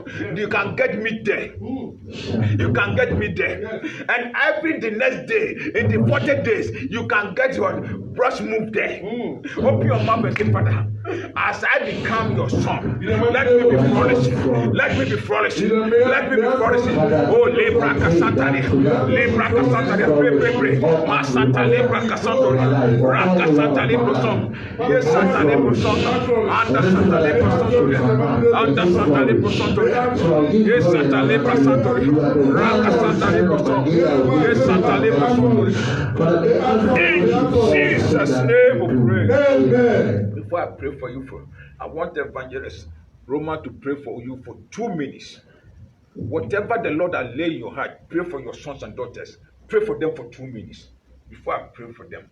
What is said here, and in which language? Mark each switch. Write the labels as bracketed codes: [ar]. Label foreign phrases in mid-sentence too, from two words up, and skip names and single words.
[en] You can get meat there. You can get meat there. And every the next day, in the 40 days, you can get what? Brush move there. Open your mouth and say, Father, As I become your son, let me be flourishing. Let me be flourishing. Let me be flourishing. Oh, Libra Casantari. Libra Casantari. Pray. Masanta Libra Casantori. Raka Santa Libra Son. Yes, Santa Libra Son. Under Santa Libra Santori. Under Santa Libra Santori. Yes, Santa Libra Santori. Raka Santa Libra Son. Yes, Santa Libra Santori. In Jesus' name we pray. Amen. Before I pray for you, I want the evangelist Roman to pray for you for 2 minutes. Whatever the Lord has laid in your heart, pray for your sons and daughters. Pray for them for 2 minutes before I pray for them.